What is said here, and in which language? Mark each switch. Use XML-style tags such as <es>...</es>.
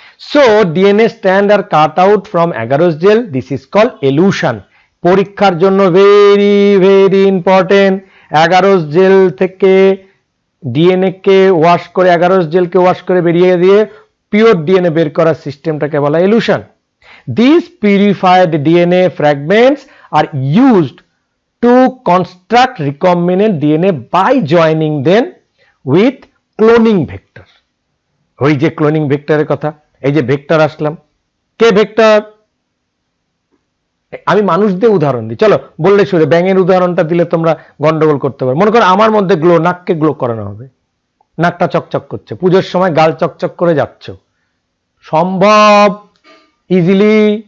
<en>So DNA strand are cut out from agarose gel, this is called elution.</en> <bn>পরীক্ষার জন্য very important, অ্যাগারোস jail থেকে DNA কে wash করে, অ্যাগারোস জেলকে wash করে বেরিয়ে দিয়ে পিওর ডিএনএ বের করার সিস্টেমটাকে বলা illusion.</bn> <en>These purified DNA fragments are used to construct recombinant DNA by joining them with cloning vector.</en> <bn>ওই যে ক্লোনিং ভেক্টরের কথা, এই যে ভেক্টর আসলাম, কে ভেক্টর, আমি মানুষ দিয়ে উদাহরণ দিই, চলো বললে শুনে ব্যাঙের উদাহরণটা দিলে তোমরা গন্ডগোল করতে পারো। মনে করো আমার মধ্যে গ্লো, নাককে গ্লো করানো হবে, নাকটা চকচক করছে, পুজোর সময় গাল চকচক করে যাচ্ছ, সম্ভব ইজিলি।</bn>